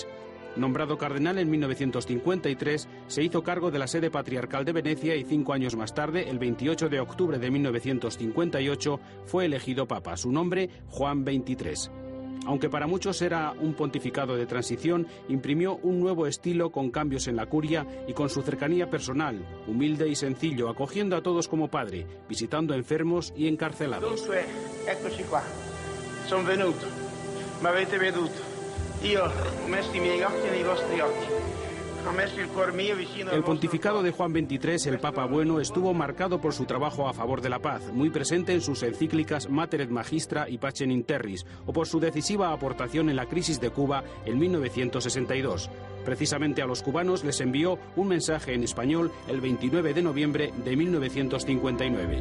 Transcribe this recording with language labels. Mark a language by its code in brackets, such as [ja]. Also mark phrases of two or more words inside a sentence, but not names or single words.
[es] Nombrado cardenal en 1953, se hizo cargo de la sede patriarcal de Venecia y 5 años más tarde, el 28 de octubre de 1958, fue elegido Papa. Su nombre, Juan XXIII. Aunque para muchos era un pontificado de transición, imprimió un nuevo estilo con cambios en la curia y con su cercanía personal, humilde y sencillo, acogiendo a todos como padre, visitando enfermos y encarcelados. [it] Dunque, eccoci qua. Sono venuto. M'avete veduto. Io ho messo i miei occhi nei vostri occhi. [es] El pontificado de Juan XXIII, el Papa Bueno, estuvo marcado por su trabajo a favor de la paz, muy presente en sus encíclicas Mater et Magistra y Pacem in Terris, o por su decisiva aportación en la crisis de Cuba en 1962. Precisamente a los cubanos les envió un mensaje en español el 29 de noviembre de 1959.